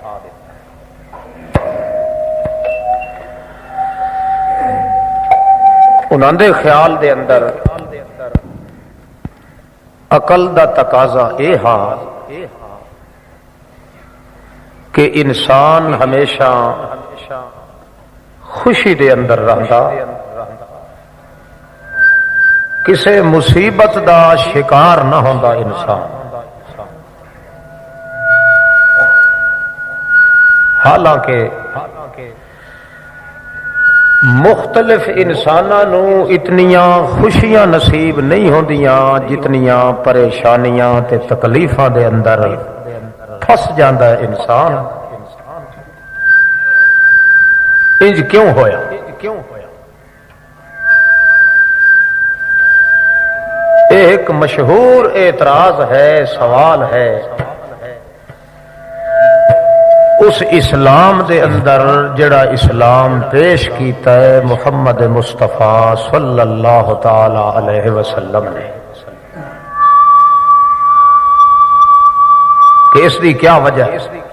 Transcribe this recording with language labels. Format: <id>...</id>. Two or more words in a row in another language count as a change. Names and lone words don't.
<pa>انہاں دے خیال دے اندر عقل دا تقاضا اے ہا کہ انسان ہمیشہ خوشی دے اندر رہندا، کسے مصیبت دا شکار نہ ہوندا انسان۔ حالانکہ مختلف انساناں نو اتنیاں خوشیاں نصیب نہیں ہوندیاں جتنیاں پریشانیاں تے تکلیفاں دے اندر پھس جاندا ہے انسان۔ انج کیوں ہویا؟ ایک مشہور اعتراض ہے، سوال ہے اس اسلام دے اندر جڑا اسلام پیش کیتا ہے محمد مصطفیٰ صلی اللہ تعالی علیہ وسلم نے، کہ اس دی کیا وجہ ہے؟</pa>